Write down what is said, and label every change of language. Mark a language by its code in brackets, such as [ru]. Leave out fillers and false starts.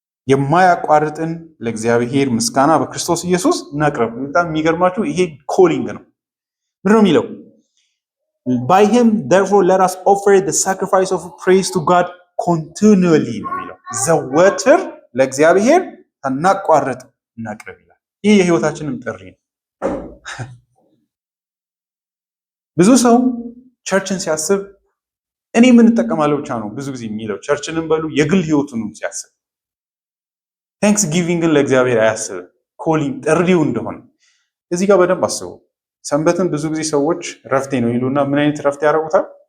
[am] የማያቋርጥን ለእግዚአብሔር ምስጋና በክርስቶስ ኢየሱስ እናቅርብ። በጣም የሚገርማችሁ ይሄ ኮሊንግ ነው። ምንድን ነው የሚለው? [en] by him therefore let us offer the sacrifice of praise to God continually [am] ነው የሚለው። ዘወትር ለእግዚአብሔር ሳናቋርጥ እናቅርብ ይላል። ይህ የህይወታችንም ጥሪ ነው። ብዙ ሰው ቸርችን ሲያስብ እኔ ምን እጠቀማለሁ ብቻ ነው ብዙ ጊዜ የሚለው። ቸርችንም በሉ የግል ህይወቱንም ሲያስብ ቴንክስ ጊቪንግን ለእግዚአብሔር አያስብም። ኮሊንግ ጥሪው እንደሆነ እዚህ ጋር በደንብ አስቡ። ሰንበትን ብዙ ጊዜ ሰዎች ረፍቴ ነው ይሉና ምን አይነት ረፍት ያደርጉታል?